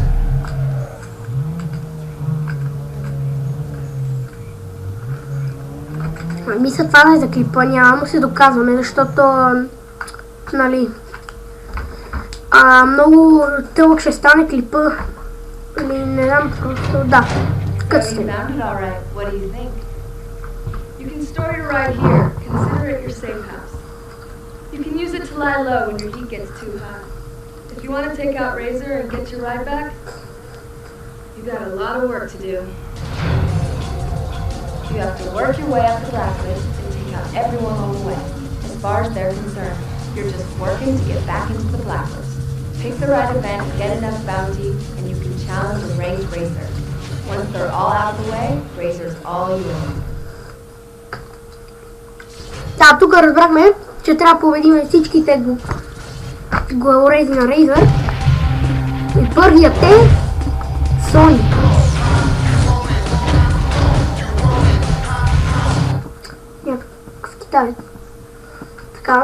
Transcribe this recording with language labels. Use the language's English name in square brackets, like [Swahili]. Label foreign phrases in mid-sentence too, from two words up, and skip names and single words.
[Bulgarian] Мисля това да е за клипа, няма му се доказваме, защото, нали, много тълъг ще стане клипа. Или не знам, просто, да. Като сте. [English] You can store your ride here. Consider it your safe house. You can use it to lie low when your heat gets too hot. If you want to take out Razor and get your ride back, you got a lot of work to do. You have to work your way up the blacklist and take out everyone on the way. As far as they're concerned, you're just working to get back into the blacklist. Pick the right event, get enough bounty, and you can challenge a ranked Razor. Once they're all out of the way, Razor's all you own. [Bulgarian] Да, тук разбрахме, че трябва да победим всичките главорези на Рейзър. И първият е Соник. Някакъв китаец. така.